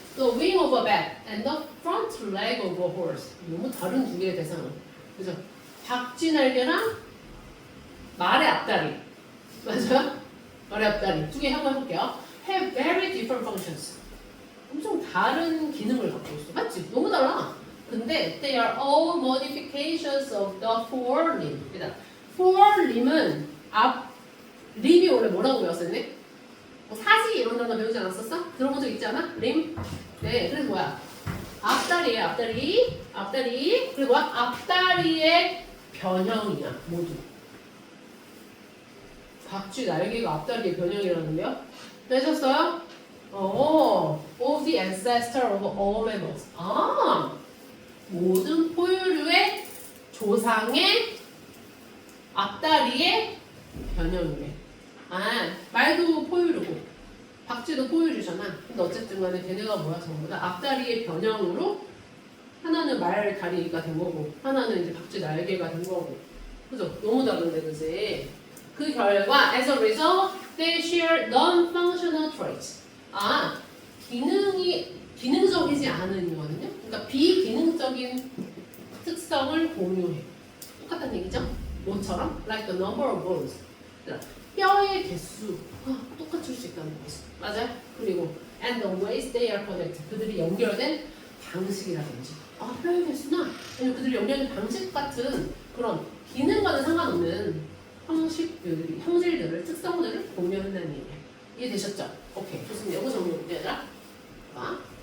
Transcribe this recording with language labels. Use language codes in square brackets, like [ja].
[en] The wing of a bat and the front leg of a horse. [ko] 너무 다른 두 개의 대상은. 그죠? 박쥐 날개랑 말의 앞다리. 맞아요? 말의 앞다리. 두 개 한번 해볼게요. [en] Have very different functions. [ko] 엄청 다른 기능을 갖고 있어. 맞지? 너무 달라. 근데 [en] they are all modifications of the forelimb. [ko] 일단 forelim은 림이 원래 뭐라고 배웠었니? 사지 이런 단어 배우지 않았었어? 들어본 적 있지 않아? 림? 네, 그래서 뭐야? 앞다리에 앞다리. 그리고 앞다리의 변형이야 모두. 박쥐 날개가 앞다리의 변형이라는데요? 되셨어요? [en] of the ancestor of all mammals. [ko] 모든 포유류의 조상의 앞다리의 변형이래. 말도 포유류고 박쥐도 포유류잖아. 근데 어쨌든 간에 걔네가 뭐야 전부 다 앞다리의 변형으로 하나는 말 다리가 된 거고 하나는 이제 박쥐 날개가 된 거고. 그죠? 너무 다른데 그지? 그 결과 [en] as a result they share non-functional traits. [ko] 기능적이지 않은 이거든요. 그러니까 비기능적인 특성을 공유해. 똑같은 얘기죠? 뭐처럼? [en] Like the number of bones. [ko] 뼈의 개수. 똑같을 수 있다는 거지. 맞아요? 그리고 [en] and the ways they are connected. [ko] 그들이 연결된 방식이라든지. 뼈의 개수나 아니면 그들이 연결된 방식 같은 그런 기능과는 상관없는 형질들을, 특성들을 공유한다는 얘기예요. 이해되셨죠? 오케이. 좋습니다. 이거 정리해볼게요, 얘들아. 봐봐.